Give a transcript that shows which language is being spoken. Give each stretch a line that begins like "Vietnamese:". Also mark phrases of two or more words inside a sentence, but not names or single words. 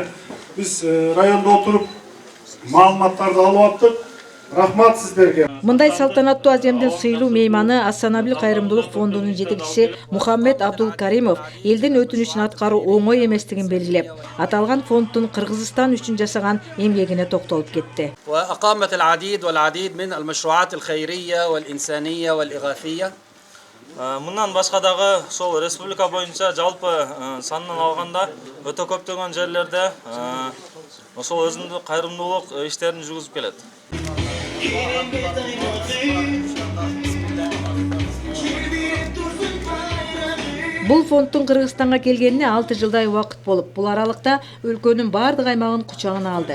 Kyrgyz: Биз райондо отуруп маалыматтарды алып аттык. Рахмат сиздерге. Мындай салтанаттуу аземдин сыйлуу мейманы Ассанабил кайрымдуулук фондунун жетекчиси Мухаммед Абдулкаримов элдин өтүнүчүн аткаруу оңой эместигин белгилеп, аталган фонддун Кыргызстан үчүн жасаган эмгегине токтолуп кетти.
Arabic: وأقامت العديد والعديد من المشروعات الخيرية والإنسانية والإغاثية.
Kyrgyz: Мындан башка дагы сол республика боюнча жалпы санынан алганда өтө көптөгөн жерлерде ошол өзүндүк кайрымдуулук иштерин жүргүзүп келет. Бул фонддун Кыргызстанга келгенине 6 жылдай убакыт болуп, бул аралыкта өлкөнүн бардык аймагын кучагына алды.